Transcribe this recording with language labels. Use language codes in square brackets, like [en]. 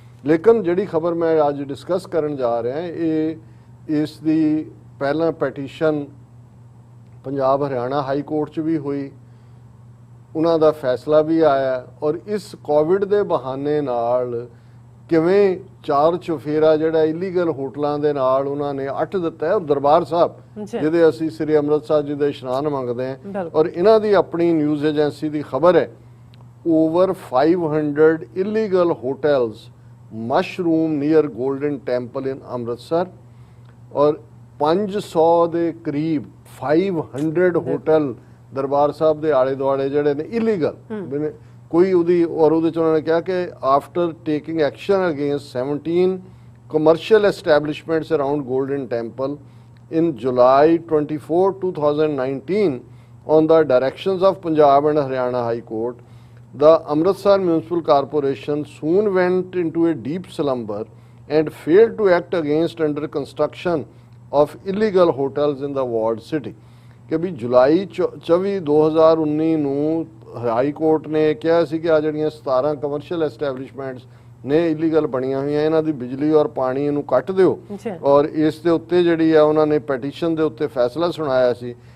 [pa] ਲੇਕਿਨ ਜਿਹੜੀ ਖਬਰ ਮੈਂ ਅੱਜ ਡਿਸਕਸ ਕਰਨ ਜਾ ਰਿਹਾ, ਇਹ ਇਸ ਦੀ ਪਹਿਲਾਂ ਪੈਟੀਸ਼ਨ ਪੰਜਾਬ ਹਰਿਆਣਾ ਹਾਈ ਕੋਰਟ 'ਚ ਵੀ ਹੋਈ, ਉਹਨਾਂ ਦਾ ਫੈਸਲਾ ਵੀ ਆਇਆ, ਔਰ ਇਸ ਕੋਵਿਡ ਦੇ ਬਹਾਨੇ ਨਾਲ ਕਿਵੇਂ ਚਾਰ ਚੁਫੇਰਾ ਜਿਹੜਾ ਇਲੀਗਲ ਹੋਟਲਾਂ ਦੇ ਨਾਲ ਉਹਨਾਂ ਨੇ ਅੱਠ ਦਿੱਤਾ ਹੈ ਦਰਬਾਰ ਸਾਹਿਬ, ਜਿਹਦੇ ਅਸੀਂ ਸ੍ਰੀ ਅੰਮ੍ਰਿਤਸਰ ਜੀ ਦੇ ਇਸ਼ਨਾਨ ਮੰਗਦੇ ਹਾਂ। ਔਰ ਇਹਨਾਂ ਦੀ ਆਪਣੀ ਨਿਊਜ਼ ਏਜੰਸੀ ਦੀ ਖਬਰ ਹੈ, [en] over 500 illegal hotels mushroom near Golden Temple in [pa] Amritsar, ਔਰ 500 ਦੇ ਕਰੀਬ 500 ਹੋਟਲ ਦਰਬਾਰ ਸਾਹਿਬ ਦੇ ਆਲੇ ਦੁਆਲੇ ਜਿਹੜੇ ਨੇ ਇਲੀਗਲ ਕੋਈ ਉਹਦੀ, ਔਰ ਉਹਦੇ 'ਚ ਉਹਨਾਂ ਨੇ ਕਿਹਾ ਕਿ [en] After taking action against 17 commercial establishments around Golden Temple in July 24, 2019 on the directions of Punjab and Haryana High Court, the Amritsar Municipal Corporation soon went into a deep slumber and failed to act against under construction of illegal hotels in the walled city. [pa] ਕਿ ਵੀ ਜੁਲਾਈ 24 2019 ਨੂੰ high court ਨੇ ਕਿਹਾ ਸੀ ਕਿ ਆ ਜਿਹੜੀਆਂ 17 commercial ਐਸਟੈਬਲਿਸ਼ਮੈਂਟਸ ਨੇ illegal ਬਣੀਆਂ ਹੋਈਆਂ ਇਹਨਾਂ ਦੀ ਬਿਜਲੀ ਔਰ ਪਾਣੀ ਇਹਨੂੰ ਕੱਟ ਦਿਓ ਅੱਛਾ। ਔਰ ਇਸ ਦੇ ਉੱਤੇ ਜਿਹੜੀ ਆ ਉਹਨਾਂ ਨੇ ਪੈਟੀਸ਼ਨ ਦੇ ਉੱਤੇ ਫੈਸਲਾ ਸੁਣਾਇਆ ਸੀ।